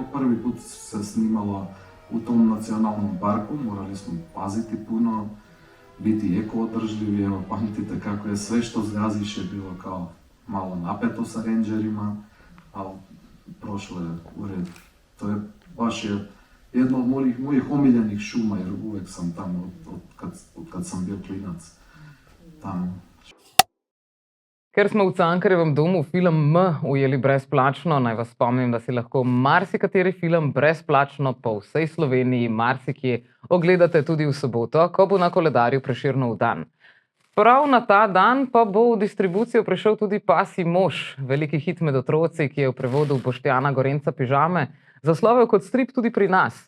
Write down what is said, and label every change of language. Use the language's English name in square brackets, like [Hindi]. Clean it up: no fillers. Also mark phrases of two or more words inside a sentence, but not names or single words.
[Serbian] Prvi put se snimalo u tom nacionalnom parku, morali smo paziti puno, biti eko-održljivi, evo pamtite kako je sve što zgaziš je bilo kao malo napeto sa rangerima, ali prošlo je u redu. To je baš jedno od mojih omiljenih šuma jer uvek sam tamo od kad sam bio klinac tamo. [Slovenian] Ker smo v Cankarjevem domu film M ujeli brezplačno, naj vas spomnim, da si lahko marsikateri film brezplačno po vsej Sloveniji, marsikje, ogledate tudi v soboto, ko bo na koledarju Prešernov dan. Prav na ta dan pa bo v distribucijo prišel tudi Pasji mož, veliki hit med otroci, ki je v prevodu Boštjana Gorenca Pižame zaslovel kot strip tudi pri nas.